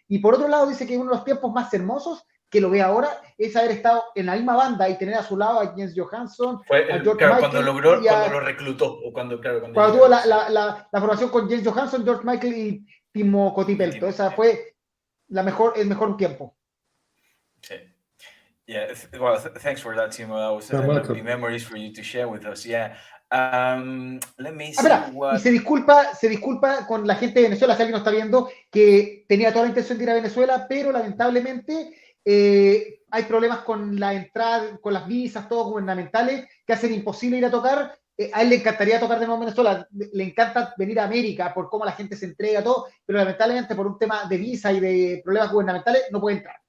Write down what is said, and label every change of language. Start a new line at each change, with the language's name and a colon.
Spanish: Y por otro lado dice que uno de los tiempos más hermosos que lo ve ahora es haber estado en la misma banda y tener a su lado a Jens Johansson, a George Michael, cuando lo reclutó, o cuando tuvo la formación con Jens Johansson, George Michael y Timo Tolkki. Esa fue el mejor tiempo. Sí.
English: Yeah, well, thanks for that, Timo. That was lovely memories for you to share with us. Yeah. Let me see
Spanish: y se disculpa con la gente de Venezuela, si alguien nos está viendo, que tenía toda la intención de ir a Venezuela, pero lamentablemente hay problemas con la entrada, con las visas, todos gubernamentales, que hacen imposible ir a tocar. A él le encantaría tocar de nuevo en Venezuela, le encanta venir a América por cómo la gente se entrega, todo, pero lamentablemente por un tema de visa y de problemas gubernamentales no puede entrar.